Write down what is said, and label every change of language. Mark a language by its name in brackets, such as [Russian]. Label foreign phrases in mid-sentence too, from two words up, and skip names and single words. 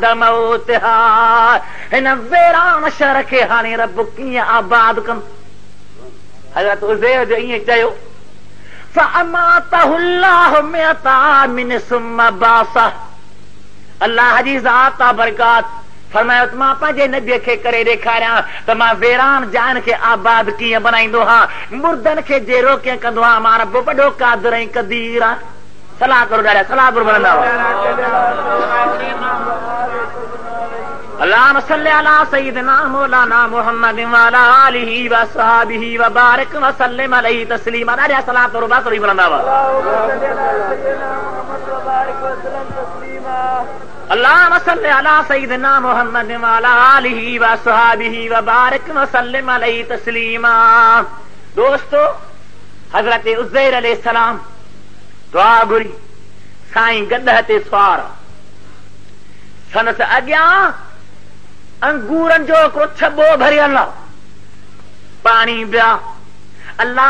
[Sindhi] मौतिहा हिन वेरान शहर खे हाणे रब कीअं आबाद कंदो हज़रत उज़ैर जो ईअं चयो [Arabic] فأماته الله مئة عام ثم بعثه [Sindhi] अल्लाह जी ज़ात बरकात फरमायो त मां पंहिंजे नबीअ खे करे ॾेखारियां त मां वेरान जान खे आबाद कीअं बनाईंदो हा मुर्दनि खे जेरो कीअं कंदो हा मां रब वॾो क़ादिर ऐं क़दीर आहे सलाह करो ॾाढा सलाह घुरंदा [Arabic] اللهم صل على سيدنا مولانا محمد وعلى آله وأصحابه وبارك وسلم عليه تسليما [Sindhi] ॾाढा सलाह करो बासरी घुरंदा [Arabic] اللهم صل على سيدنا محمد وعلى آله وأصحابه و بارك وسلم عليه تسليما [Sindhi] दोस्तो हज़रत उज़ैर अलैहिस्सलाम दुआ घुरी साईं गॾह ते सवार संदसि अॻियां अंगूरनि जो हिकिड़ो छॿो भरियल पाणी पिया अल्लाह